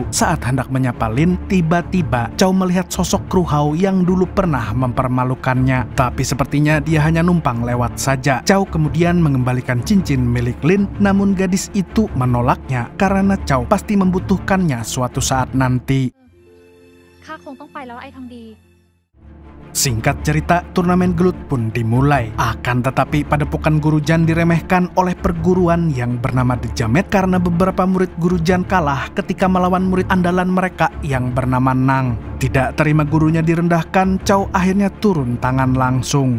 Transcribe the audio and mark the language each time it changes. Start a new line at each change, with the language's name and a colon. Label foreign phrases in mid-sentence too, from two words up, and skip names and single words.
Indonesian: Saat hendak menyapa Lin, tiba-tiba Chow melihat sosok kru Hao yang dulu pernah mempermalukannya. Tapi sepertinya dia hanya numpang lewat saja. Chow kemudian mengembalikan cincin milik Lin, namun gadis itu menolaknya karena Chow pasti membutuhkannya suatu saat nanti.
Thai: ข้าคงต้องไปแล้วไอ้ทองดี
Indonesian: Singkat cerita, turnamen gelut pun dimulai. Akan tetapi padepokan Guru Jan diremehkan oleh perguruan yang bernama The Jamet karena beberapa murid Guru Jan kalah ketika melawan murid andalan mereka yang bernama Nang. Tidak terima gurunya direndahkan, Chow akhirnya turun tangan langsung.